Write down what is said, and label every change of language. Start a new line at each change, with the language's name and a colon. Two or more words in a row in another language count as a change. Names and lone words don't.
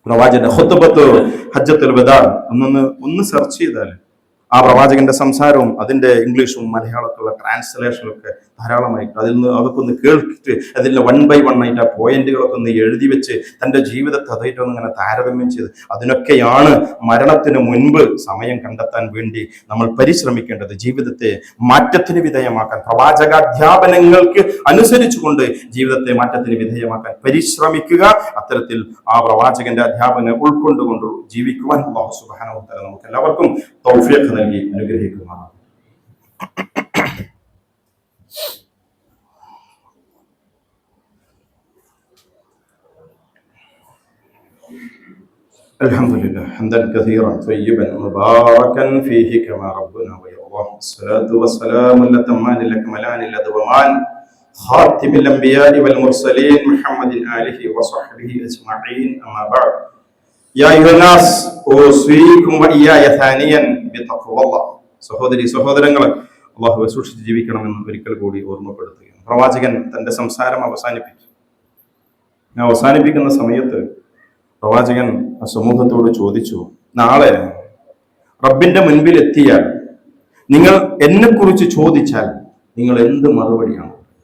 Malayalam: പ്രവാചകന്റെ
Arabic: خطبة حجة الوداع
Malayalam: ഒന്ന് സെർച്ച് ചെയ്താൽ ആ പ്രവാചകന്റെ സംസാരവും അതിന്റെ ഇംഗ്ലീഷും മലയാളത്തിലുള്ള ട്രാൻസ്ലേഷനൊക്കെ ധാരാളമായിട്ട് അതിൽ നിന്ന് അതൊക്കെ ഒന്ന് കേട്ടിട്ട് അതിൽ 1 by 1 ആയിട്ട് ആ പോയിന്റുകളൊക്കെ ഒന്ന് എഴുതി വെച്ച് തന്റെ ജീവിതത്തെ അതായിട്ടൊന്ന് ഇങ്ങനെ താരതമ്യം ചെയ്ത് അതിനൊക്കെയാണ് മരണത്തിന് മുൻപ് സമയം കണ്ടെത്താൻ വേണ്ടി നമ്മൾ പരിശ്രമിക്കേണ്ടത്. ജീവിതത്തെ മാറ്റത്തിന് വിധേയമാക്കാൻ, പ്രവാചകാധ്യാപനങ്ങൾക്ക് അനുസരിച്ചുകൊണ്ട് ജീവിതത്തെ മാറ്റത്തിന് വിധേയമാക്കാൻ പരിശ്രമിക്കുക. അത്തരത്തിൽ ആ പ്രവാചകന്റെ അധ്യാപനം ഉൾക്കൊണ്ടുകൊണ്ട് ജീവിക്കുവാൻ
Arabic: الله سبحانه وتعالى
Malayalam: നമുക്ക് എല്ലാവർക്കും തൗഫീഖ് നൽകി അനുഗ്രഹിക്കുമാറാകട്ടെ.
Arabic: الحمدلله حمدا كثيرا طيبا مباركا فيه كما ربنا ويرضاه. الصلاة والسلام الأتمان الأكملان الأدومان خاتم الأنبياء والمرسلين محمد آله وصحبه أجمعين. أما بعد يا أيها الناس أوصيكم وإياي ثانيا بتقوى الله.
Malayalam: സഹോദരങ്ങളെ, അല്ലാഹുവെ സൂക്ഷിച്ച് ജീവിക്കണമെന്ന് ഒരിക്കൽ കൂടി ഓർമ്മപ്പെടുത്തുകയാണ്. പ്രവാചകൻ തന്റെ സംസാരം അവസാനിപ്പിക്കുന്ന സമയത്ത് പ്രവാചകൻ ആ സമൂഹത്തോട് ചോദിച്ചു, നാളെ റബ്ബിന്റെ മുൻപിൽ എത്തിയാൽ നിങ്ങൾ എന്നെക്കുറിച്ച് ചോദിച്ചാൽ നിങ്ങൾ എന്ത് മറുപടിയാണ്?